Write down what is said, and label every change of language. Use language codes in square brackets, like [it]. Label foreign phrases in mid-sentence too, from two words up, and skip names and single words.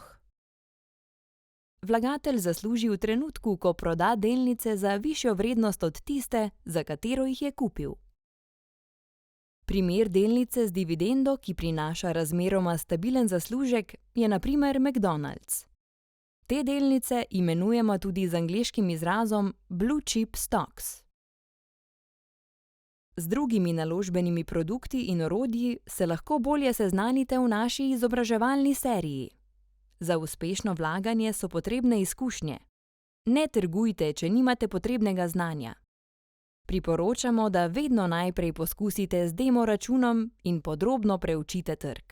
[sl] Vlagatelj zasluži v trenutku, ko proda delnice za višjo vrednost od tiste, za katero jih je kupil. Primer delnice z dividendo, ki prinaša razmeroma stabilen zaslužek, je na primer McDonald's. Te delnice imenujemo tudi z angleškim izrazom [en] blue chip stocks. [sl] Z drugimi naložbenimi produkti in orodji se lahko bolje seznanite v naši izobraževalni seriji. Za uspešno vlaganje so potrebne izkušnje. Ne trgujte, če nimate potrebnega znanja. Priporočamo, da vedno najprej poskusite z demo računom in podrobno preučite trg.